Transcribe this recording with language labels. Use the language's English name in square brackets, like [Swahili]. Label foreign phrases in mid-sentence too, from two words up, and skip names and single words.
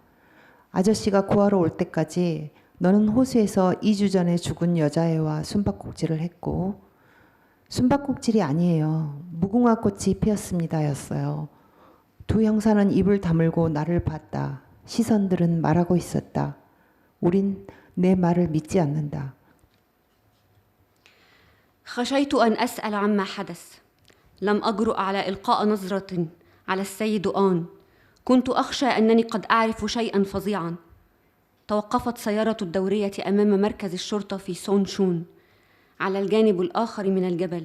[Korean] 아저씨가 구하러 올 때까지 너는 호수에서 2주 전에 죽은 여자애와 숨바꼭질을 했고, 숨바꼭질이 아니에요. 무궁화 꽃이 피었습니다 였어요. 두 형사는 입을 다물고 나를 봤다. 시선들은 말하고 있었다. 우린 내 말을 믿지 않는다. [Arabic] خشيت أن أسأل عما حدث. لم أجرؤ على إلقاء نظرة على السيد آن. كنت أخشى أنني قد أعرف شيئا فظيعا. توقفت سيارة الدورية أمام مركز الشرطة في سون شون على الجانب الآخر من الجبل.